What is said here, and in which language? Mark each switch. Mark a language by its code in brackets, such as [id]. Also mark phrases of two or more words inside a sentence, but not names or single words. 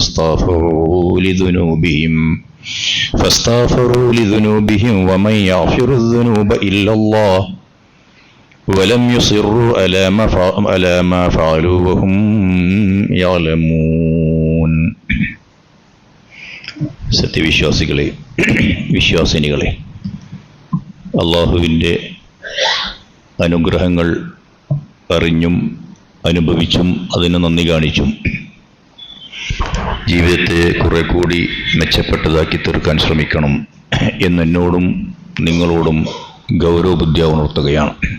[ar] فاستغفروا لذنوبهم ومن يغفر الذنوب إلا الله ولم يصروا على ما فعلوا وهم يعلمون. [ml] സത്യവിശ്വാസികളെ, വിശ്വാസിനികളെ, അള്ളാഹുവിൻ്റെ അനുഗ്രഹങ്ങൾ അറിഞ്ഞും അനുഭവിച്ചും അതിന് നന്ദി കാണിച്ചും ജീവിതത്തെ കുറെ കൂടി മെച്ചപ്പെട്ടതാക്കി തീർക്കാൻ ശ്രമിക്കണം എന്നെന്നോടും നിങ്ങളോടും ഗൗരവബുദ്ധ്യാ ഉണർത്തുകയാണ്.